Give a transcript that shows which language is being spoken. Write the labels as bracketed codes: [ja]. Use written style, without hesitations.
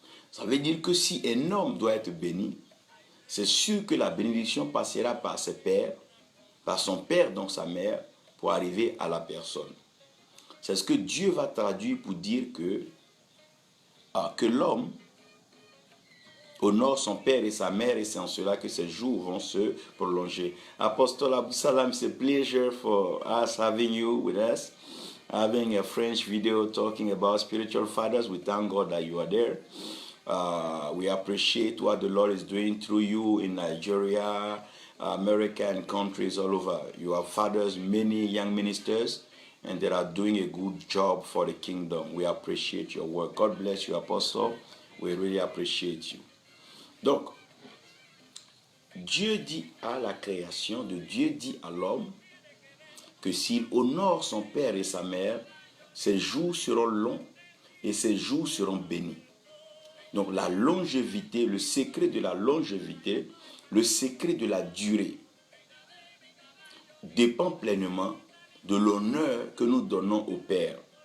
[fr] Ça veut dire que si un homme doit être béni, c'est sûr que la bénédiction passera par ses pères, par son père, donc sa mère, pour arriver à la personne. C'est ce que Dieu va traduire pour dire que l'homme honore son père et sa mère, et c'est en cela que ses jours vont se prolonger. [en] Apostle Abou Salam, it's a pleasure for us having you with us, having a French video talking about spiritual fathers. We thank God that you are there. We appreciate what the Lord is doing through you in Nigeria, America, and countries all over. You have fathers, many young ministers, and they are doing a good job for the kingdom. We appreciate your work. God bless you, Apostle. We really appreciate you. [fr] Donc, Dieu dit à la création, Dieu dit à l'homme que s'il honore son père et sa mère, ses jours seront longs et ses jours seront bénis. Donc la longévité, le secret de la longévité, le secret de la durée dépend pleinement de l'honneur que nous donnons au Père.